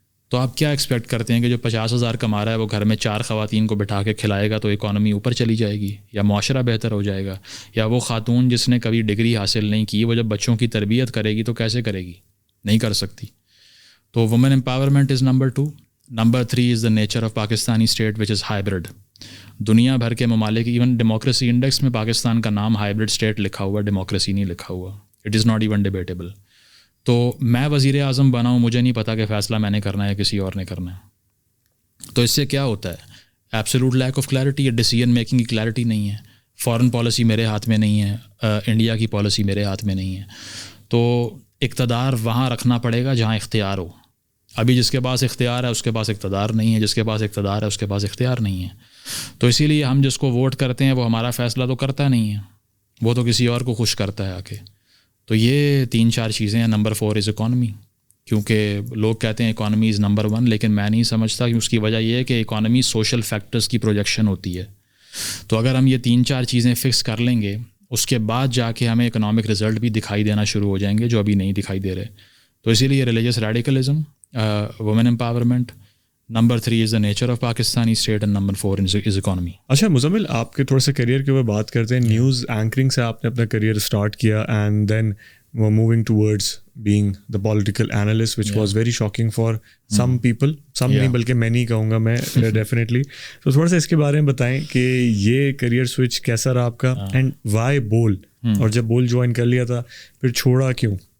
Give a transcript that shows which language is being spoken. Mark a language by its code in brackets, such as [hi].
[ur] تو آپ کیا ایکسپیکٹ کرتے ہیں کہ جو 50,000 کما رہا ہے وہ گھر میں 4 خواتین کو بٹھا کے کھلائے گا تو اکانومی اوپر چلی جائے گی, یا معاشرہ بہتر ہو جائے گا؟ یا وہ خاتون جس نے کبھی ڈگری حاصل نہیں کی وہ جب بچوں کی تربیت کرے گی تو کیسے کرے گی؟ نہیں کر سکتی. [en] تو woman empowerment is number 2. Number 3 is the nature of Pakistani state which is hybrid. [ur] دنیا بھر کے ممالک, ایون ڈیموکریسی انڈیکس میں پاکستان کا نام ہائیبرڈ اسٹیٹ لکھا ہوا, ڈیموکریسی نہیں لکھا ہوا. [en] It is not even debatable. [ur] تو میں وزیر اعظم بنا ہوں, مجھے نہیں پتا کہ فیصلہ میں نے کرنا ہے یا کسی اور نے کرنا ہے. تو اس سے کیا ہوتا ہے؟ [en] absolute lack of clarity, [ur] یا ڈیسیژن میکنگ کی کلیئرٹی نہیں ہے. فارن پالیسی میرے ہاتھ میں نہیں ہے, انڈیا کی پالیسی میرے ہاتھ میں نہیں ہے. تو اقتدار وہاں رکھنا پڑے گا جہاں اختیار ہو. ابھی جس کے پاس اختیار ہے اس کے پاس اقتدار نہیں ہے, جس کے پاس اقتدار ہے اس کے پاس اختیار نہیں ہے. تو اسی لیے ہم جس کو ووٹ کرتے ہیں وہ ہمارا فیصلہ تو کرتا نہیں ہے, وہ تو کسی اور کو خوش کرتا ہے آ کے. تو یہ 3-4 چیزیں ہیں. [en] number 4 is economy, [ur] کیونکہ لوگ کہتے ہیں [en] economy is number 1, [ur] لیکن میں نہیں سمجھتا کہ اس کی وجہ یہ ہے کہ اکانومی سوشل فیکٹرز کی پروجیکشن ہوتی ہے. تو اگر ہم یہ 3-4 چیزیں فکس کر لیں گے, اس کے بعد جا کے ہمیں اکنامک رزلٹ بھی دکھائی دینا شروع ہو جائیں گے جو ابھی نہیں دکھائی دے رہے. [en] تو اسی لیے religious radicalism, women empowerment, number 3 is the nature of Pakistani state, and number 4 is economy. [ur] اچھا مزمل, آپ کے تھوڑا سا کیریئر کے اوپر بات کرتے ہیں. نیوز اینکرنگ سے آپ نے اپنا کیریئر اسٹارٹ کیا [en] and then moving towards being the political analyst which was very shocking for some people, [ur] سم نہیں بلکہ میں نہیں کہوں گا میں ڈیفینیٹلی. تو تھوڑا سا اس کے بارے میں بتائیں کہ یہ کیریئر سوئچ کیسا رہا آپ کا, اینڈ وائی بول, اور جب بول جوائن کر لیا تھا پھر چھوڑا کیوں؟